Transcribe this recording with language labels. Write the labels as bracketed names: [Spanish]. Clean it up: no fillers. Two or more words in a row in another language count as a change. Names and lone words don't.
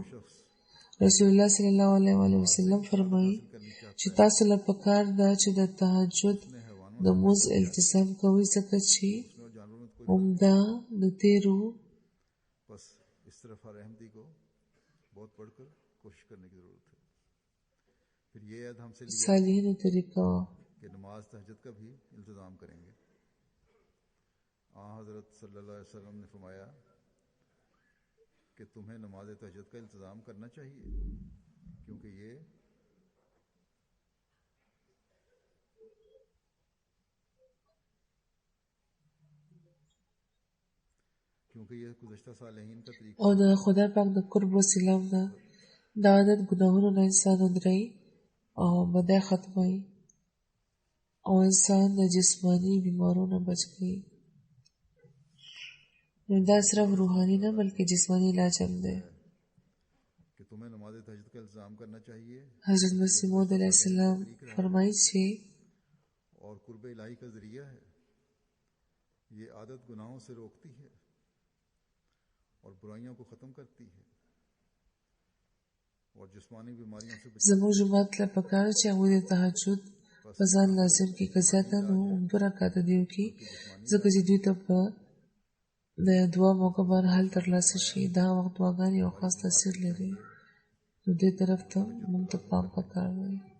[Pashto] رسول الله [Arabic] صلی الله علیه وسلم [Pashto] فرمایي چې تاسو له پکار ده چې د تهجد د مونځ التزام کوئ، ځکه چې عمده د تیرو صالحینو طریقه وه. [Urdu] حضرت [Arabic] صلی اللہ علیہ وسلم [Urdu] نے فرمایا کہ تمہیں نماز تہجد کا التزام کرنا چاہیے کیونکہ یہ گزشتہ صالحین کا طریقہ [Pashto] او د خدای پاک د قرب وسیله ده. دا عادت ګناهونو نه انسان ودروي او بدۍ ختموي او انسان د جسماني بیمارو نه بچ کوي. نو دا صرف روحاني نه بلکې جسماني علاج هم دی. حضرت مسیح موعود [Arabic] علیه السلام [Pashto] فرمایي چې [Urdu] اور قرب الہی کا ذریعہ ہے. یہ عادت گناہوں سے روکتی ہے اور برائیوں کو ختم کرتی ہے اور جسمانی بیماریوں سے بچاتی ہے. [Pashto] زموږ جومات له پکار چې هغوی د تهجد په ځان لازم کړي، که زیاته نو 2 رکعته دې وکړي، ځکه چې دوی ته په د دعا موقع باندې حل ترلاسه شي. دا وخت دعاګانې یو خاص تاثیر لري، نو دې طرف ته موږ ته پام پکار دی.